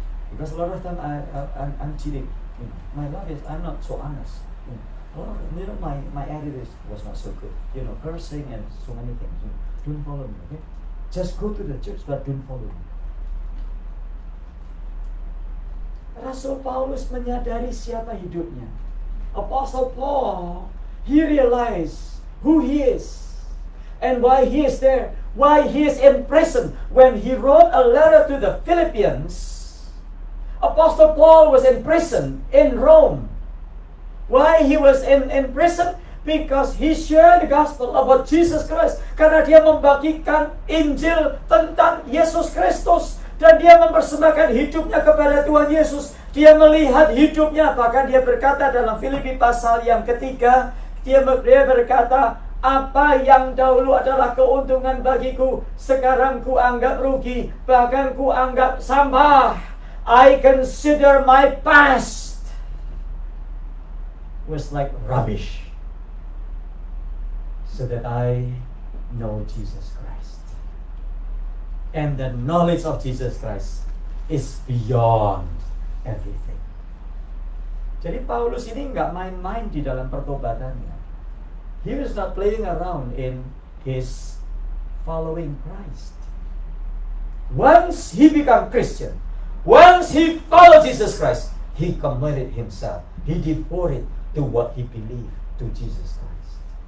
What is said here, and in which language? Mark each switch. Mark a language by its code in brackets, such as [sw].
[en] Because a lot of time I'm cheating. You know, my life is, I'm not so honest. You know, my attitude was not so good. You know, cursing and so many things. You know, don't follow me, okay? Just go to the church, but don't follow me. [id] Rasul Paulus menyadari siapa hidupnya. [en] Apostle Paul, he realized who he is and why he is there, why he is in prison. When he wrote a letter to the Philippians, Apostle Paul was in prison in Rome. Why he was in prison? Because he shared the gospel about Jesus Christ. [id] Karena dia membagikan Injil tentang Yesus Kristus. Dan dia mempersembahkan hidupnya kepada Tuhan Yesus. Dia melihat hidupnya. Bahkan dia berkata dalam Filipi pasal yang ketiga, dia berkata, apa yang dahulu adalah keuntungan bagiku, sekarang ku anggap rugi, bahkan ku anggap sampah. [en] I consider my past was like rubbish, so that I know Jesus Christ. And the knowledge of Jesus Christ is beyond everything. [id] Jadi Paulus ini nggak main-main di dalam pertobatannya. [en] He was not playing around in his following Christ. Once he became Christian, once he followed Jesus Christ, he committed himself. He devoted to what he believed, to Jesus Christ.